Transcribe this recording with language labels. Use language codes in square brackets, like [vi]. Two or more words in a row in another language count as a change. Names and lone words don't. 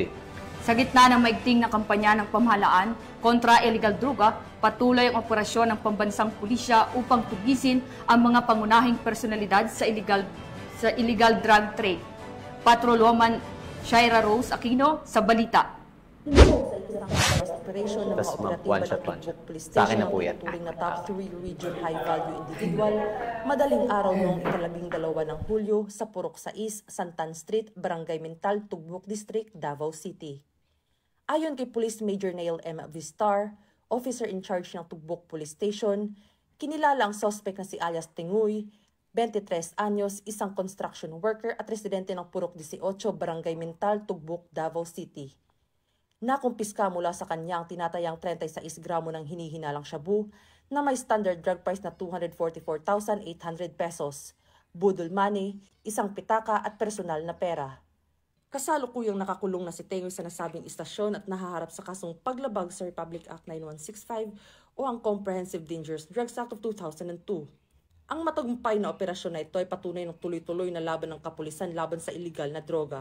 [tl] Sa gitna ng maigting na kampanya ng pamahalaan kontra illegal droga, patuloy ang operasyon ng pambansang pulisya upang tugisin ang mga pangunahing personalidad sa [en] illegal drug trade. [tl] Patrolwoman Shaira Rose Aquino sa balita. Sa [en] counter-terrorist operation [tl] ng mga Tas, ma'am, operatiba one ng shot, Tugbok Police Sa akin Station na po yan. na tuturing na [en] top 3 region high-value individual, [tl] madaling araw noong 12 ng Hulyo sa Purok 6, Santan Street, Barangay Mental, Tugbok District, Davao City. Ayon kay Police Major Neil M. Vistar, [en] officer in charge [tl] ng Tugbok Police Station, kinilala ang suspect na si alias Tinguy, 23 anyos, isang [en] construction worker [tl] at residente ng Purok 18, Barangay Mental, Tugbok, Davao City. Nakumpiska mula sa kanya ang tinatayang 36 gramo ng hinihinalang shabu na may [en] standard drug price [tl] na 244,800 pesos, budol money, isang pitaka at personal na pera. Kasalukuyang nakakulong na si Tengoy sa nasabing istasyon at nahaharap sa kasong paglabag sa Republic Act 9165 o ang Comprehensive Dangerous Drugs Act of 2002. Ang matagumpay na operasyon na ito ay patunay ng tuloy-tuloy na laban ng kapulisan laban sa iligal na droga.